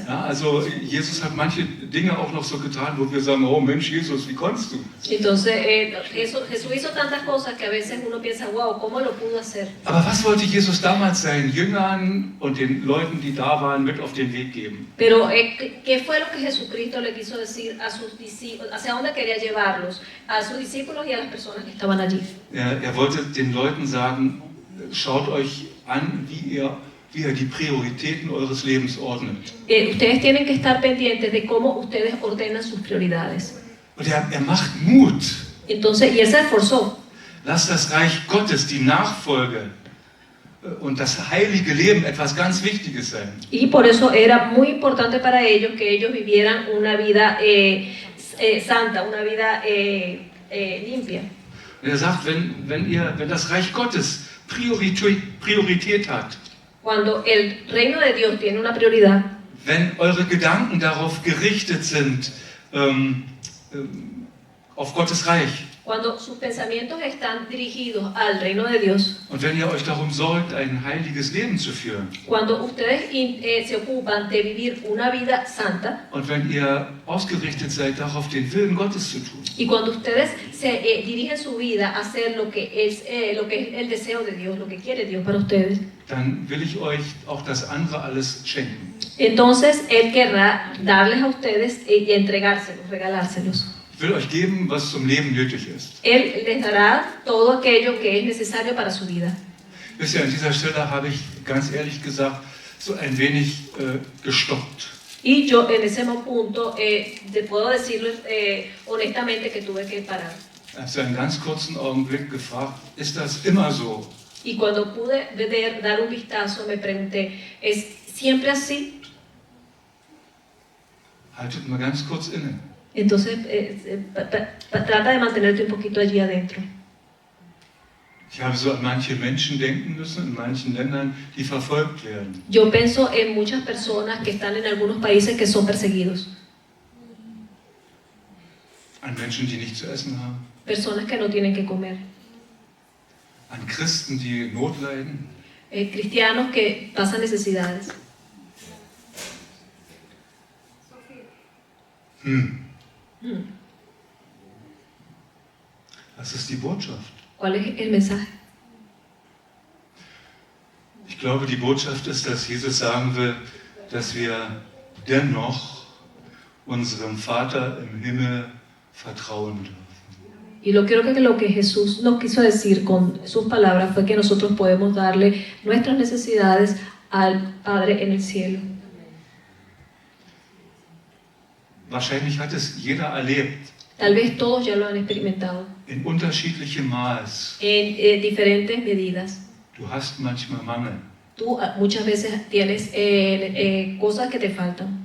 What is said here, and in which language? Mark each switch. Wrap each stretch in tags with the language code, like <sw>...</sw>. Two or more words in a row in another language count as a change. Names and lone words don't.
<de>ja, also Jesus hat manche Dinge auch noch so getan, wo wir sagen, oh Mensch, Jesus, wie konntest du?</de> <es>Entonces Jesús hizo tantas cosas que a veces uno piensa, wow, ¿cómo lo pudo hacer?</es> <de>Aber was wollte Jesus damals seinen Jüngern und den Leuten, die da waren, mit auf den Weg geben?</de> <es>Pero ¿qué fue lo que Jesucristo le quiso decir a sus discípulos? ¿Hacia dónde quería llevarlos? A sus discípulos y a las personas que estaban allí.</es> <de>Er wollte den Leuten sagen, schaut euch an, wie ihr die Prioritäten eures Lebens ordnet.</de> <es>Ustedes tienen que estar pendientes de cómo ustedes ordenan sus prioridades.</es> <de>Und er macht Mut.</de> <es>Entonces, y él se esforzó.</es> <de>Lasst das Reich Gottes, die Nachfolge und das heilige Leben etwas ganz Wichtiges sein.</de> <es>Y por eso era muy importante para ellos que ellos vivieran una vida santa, una vida limpia.</es> <de>Und er sagt, wenn das Reich Gottes Priorität hat,</de> <es>Cuando el reino de Dios tiene una prioridad,</es> <de>wenn eure Gedanken darauf gerichtet sind, auf Gottes Reich,</de> <es>cuando sus pensamientos están dirigidos al reino de Dios,</es> <de>und wenn ihr euch darum sorgt, ein heiliges Leben zu führen,</de> <es>cuando ustedes se ocupan de vivir una vida santa,</es> <de>und wenn ihr ausgerichtet seid, darauf den Willen Gottes zu tun,</de> <es>y cuando ustedes se dirigen su vida a hacer lo que es el deseo de Dios, lo que quiere Dios para ustedes,</es> <de>dann will ich euch auch das andere alles schenken.</de> <es>entonces Él querrá darles a ustedes y entregárselos, regalárselos.</es> <de>Ich will euch geben, was zum Leben nötig ist.</de> <es>Él les dará todo aquello que es necesario para su vida.</es> <de>Wisst ihr, an dieser Stelle habe ich ganz ehrlich gesagt so ein wenig gestoppt.</de> <es>Y yo en ese punto te puedo decirlo honestamente que tuve que parar.</es> <de>Ich habe einen ganz kurzen Augenblick gefragt, ist das immer so?</de> <es>Y cuando pude dar un vistazo me pregunté, ¿es siempre así?</es> <de>Haltet mal ganz kurz inne.</de> <es>Entonces trata de mantenerte un poquito allí adentro.</es> <de>Ich habe so an manche Menschen denken müssen in manchen Ländern, die verfolgt werden.</de> <es>Yo pienso en muchas personas que están en algunos países que son perseguidos.</es> <de>An Menschen, die nichts zu essen haben.</de> <es>Personas que no tienen que comer.</es> <de>An Christen, die Not leiden.</de> <es>Cristianos que pasan necesidades.</es> <de>Was ist die Botschaft?</de> <es>¿Cuál es el mensaje?</es> <de>Ich glaube, die Botschaft ist, dass Jesus sagen will, dass wir dennoch unserem Vater im Himmel vertrauen dürfen.</de> <es>Y creo que lo que Jesús nos quiso decir con sus palabras fue que nosotros podemos darle nuestras necesidades al Padre en el cielo.</es> <de>Wahrscheinlich hat es jeder erlebt,</de> <es>Tal vez todos ya lo han experimentado</es> <de>in unterschiedlichem Maß.</de> <es>en diferentes medidas.</es> <de>Du hast manchmal Mangel.</de> <es>Tú muchas veces tienes cosas que te faltan.</es>